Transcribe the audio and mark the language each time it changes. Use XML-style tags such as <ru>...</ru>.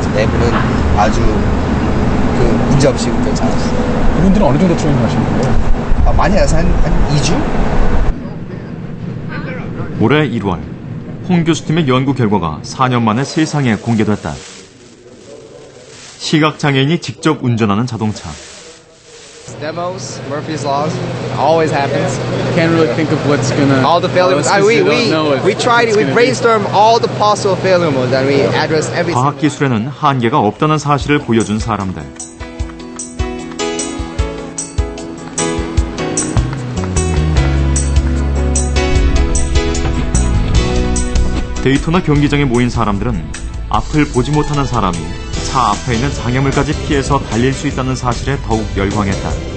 <ko>그래서 4분은 아주 문제없이 운전 잘했어요. 그분들은 어느 정도 트레이닝 하시는 거예요? 많이 해서 한 2주? 올해 1월 홍 교수팀의 연구 결과가 4년 만에 세상에 공개됐다. 시각장애인이 직접 운전하는 자동차.</ko> <en>Demos, Murphy's Laws, always happens. Can't really think of what's gonna. All the failure modes. We tried it. We brainstormed all the possible failure modes and we addressed every.</en> <ko>과학 기술에는 한계가 없다는 사실을 보여준 사람들. 데이토나 경기장에 모인 사람들은 앞을 보지 못하는 사람이 차 앞에 있는 장애물까지 피해서 달릴 수 있다는 사실에 더욱 열광했다.</ko>